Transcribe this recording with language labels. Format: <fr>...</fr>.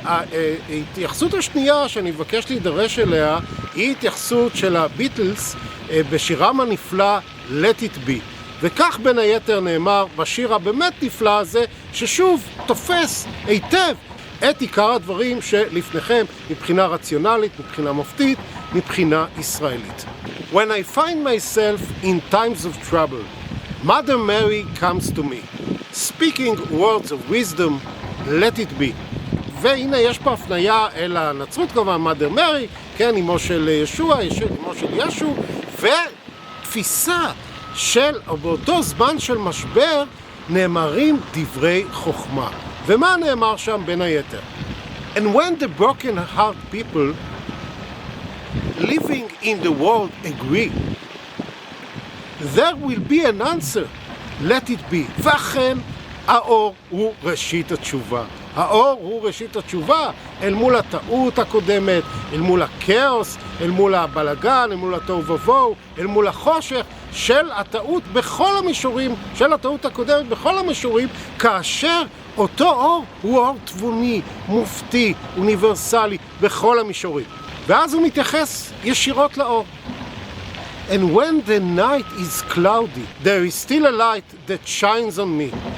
<he>וההתייחסות השנייה שאני מבקש להידרש אליה היא התייחסות של הביטלס בשירם הנפלא Let It Be. וכך בין היתר נאמר בשיר הבאמת נפלא הזה, ששוב תופס היטב את עיקר הדברים שלפניכם מבחינה רציונלית, מבחינה מופתית, מבחינה ישראלית.</he> <en>When I find myself in times of trouble, Mother Mary comes to me, speaking words of wisdom, let it be.</en> <he>והנה יש פה הפניה אל הנצרות כמובן, Mother Mary, כן, אמו של ישוע, אמו של ישו, ותפיסה של, באותו זמן של משבר, נאמרים דברי חוכמה. ומה נאמר שם בין היתר?</he> <en>And when the broken heart people living in the world agree, there will be an answer, let it be.</en> <he>ואכן, האור הוא ראשית התשובה. האור הוא ראשית התשובה אל מול הטעות הקודמת, אל מול הכאוס, אל מול הבלגן, אל מול התוהו ובוהו, אל מול החושך של הטעות בכל המישורים, של הטעות הקודמת בכל המישורים, כאשר אותו אור הוא אור תבוני, מופתי, אוניברסלי, בכל המישורים. ואז הוא מתייחס ישירות לאור.</he> <en>And when the night is cloudy, there is still a light that shines on me.</en>